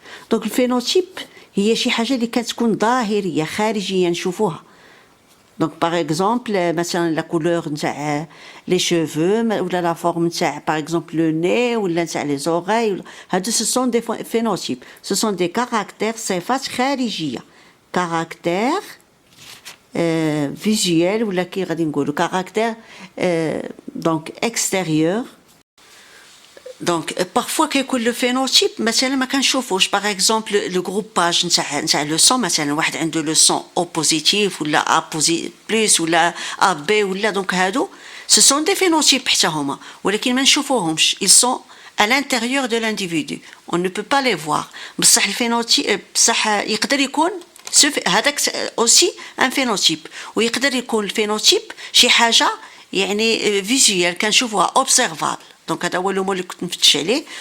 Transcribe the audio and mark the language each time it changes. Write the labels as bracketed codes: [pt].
[fr] Donc le phénotype [ar] هي شي حاجة اللي كتكون ظاهرية خارجية نشوفوها. [fr] Donc par exemple [ar] مثلا [fr] la couleur نتاع les cheveux ou la forme نتاع par exemple le nez ou نتاع les oreilles. [ar] هادو [fr] ce sont des phénotypes. Ce sont des caractères [ar] صفات خارجية. [fr] Caractères visuels [ar] ولا كي غادي نقولوا [fr] caractères donc extérieurs. Donc parfois [ar] كيكون le phénotype مثلا ما كنشوفوش [fr] par exemple le groupage [ar] نتاع le sang مثلا واحد عنده [fr] le sang O positif [ar] ولا A plus ولا AB ولا donc هادو [fr] ce sont des phénotypes [ar] حتى هما ولكن ما نشوفوهمش. [fr] Ils sont à l'intérieur de l'individu, on ne peut pas les voir. [ar] بصح الفينوتيب بصح يقدر يكون هذاك [fr] aussi un phénotype [ar] ويقدر يكون الفينوتيب شي حاجه يعني [fr] visuel [ar] كنشوفوها [fr] observable. [ar] Donc هذا هو [fr] le mot [ar] اللي كنت نفتش عليه.